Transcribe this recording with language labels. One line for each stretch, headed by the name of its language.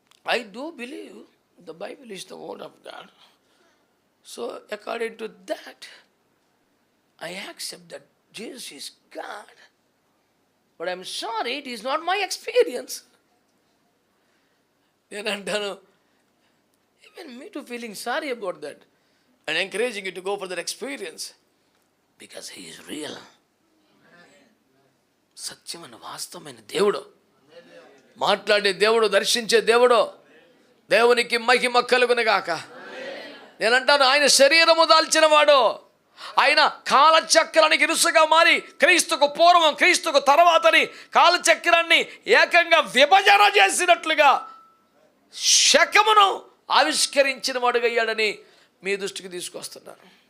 English: I do believe the Bible is the word of God. So according to that I accept that Jesus is God. But I'm sorry, it is not my experience.
Telugu: నేను అంటాను,
English: even me too feeling sorry about that and encouraging you to go for that experience because he is real.
Telugu: సత్యమైన వాస్తవమైన దేవుడు, మాట్లాడే దేవుడు, దర్శించే దేవుడు. దేవునికి మహిమ కలుగునుగాక. నేనంటాను, ఆయన శరీరము దాల్చిన వాడు, ఆయన కాలచక్రానికి ఇరుసుగా మారి క్రీస్తుకు పూర్వం క్రీస్తుకు తర్వాతని కాలచక్రాన్ని ఏకంగా విభజన చేసినట్లుగా శకమును ఆవిష్కరించిన వాడుగా అయ్యాడని మీ దృష్టికి తీసుకొస్తున్నాను.